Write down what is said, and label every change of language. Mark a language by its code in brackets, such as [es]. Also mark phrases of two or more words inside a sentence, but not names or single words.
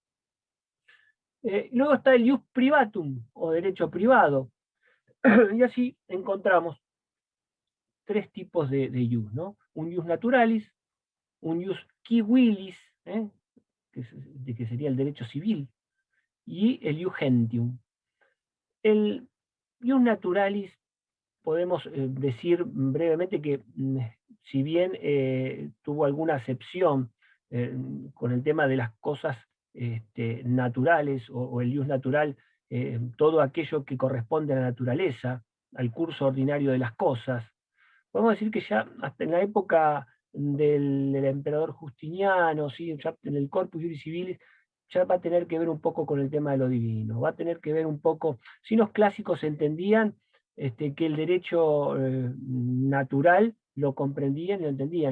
[es] Luego está el [la] ius privatum, [es] o derecho privado, y así encontramos tres tipos de ius, ¿no? Un [la] ius naturalis, [es] un [la] ius civilis, [es] que sería el derecho civil, y el [la] ius gentium. [es] El [la] ius naturalis, [es] podemos decir brevemente que, si bien tuvo alguna acepción con el tema de las cosas naturales, o el ius natural, todo aquello que corresponde a la naturaleza, al curso ordinario de las cosas, podemos decir que ya hasta en la época del emperador Justiniano, ¿sí?, ya en el Corpus Juris Civilis, ya va a tener que ver un poco con el tema de lo divino, va a tener que ver un poco, si los clásicos entendían que el derecho natural lo comprendían y lo entendían.